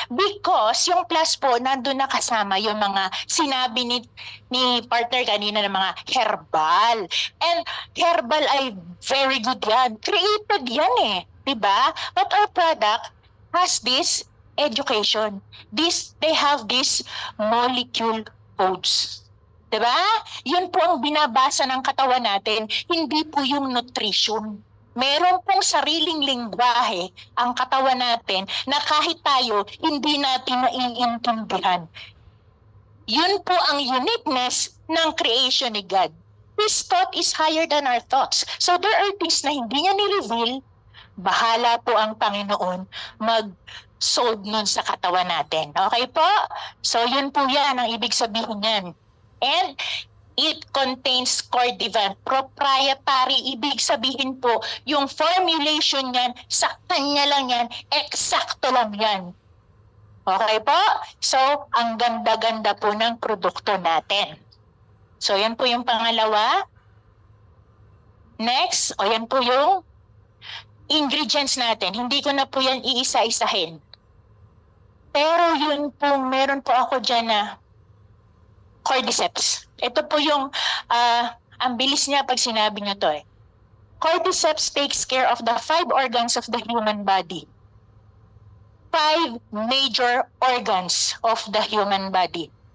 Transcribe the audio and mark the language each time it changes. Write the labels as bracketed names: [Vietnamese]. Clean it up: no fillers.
[Filipino] Because yung plus po, nandun na kasama yung mga sinabi ni partner kanina ng mga herbal. And herbal ay very good yan. Created yan eh. Diba? [English] But our product has this education. They have this molecule codes. [Filipino] Diba? Yun po ang binabasa ng katawan natin, hindi po yung nutrition. Meron pong sariling lingwahe ang katawan natin na kahit tayo hindi natin naiintindihan. Yun po ang uniqueness ng creation ni God. [English] His thought is higher than our thoughts. So there are things [Filipino] na hindi niya ni-reveal. Bahala po ang Panginoon mag-solve nun sa katawan natin. Okay po? So yun po yan ang ibig sabihin yan. [English] And it contains Cordivan. [Filipino] Proprietary, ibig sabihin po, yung formulation niyan, sa kanya lang yan, eksakto lang yan. Okay po? So, ang ganda-ganda po ng produkto natin. So, yan po yung pangalawa. Next, yan po yung ingredients natin. Hindi ko na po yan iisa-isahin. Pero yun po, meron po ako dyan na Cordyceps. Ito po yung, ang bilis niya pag sinabi niyo to eh. [English] Cordyceps takes care of the 5 organs of the human body. 5 major organs of the human body.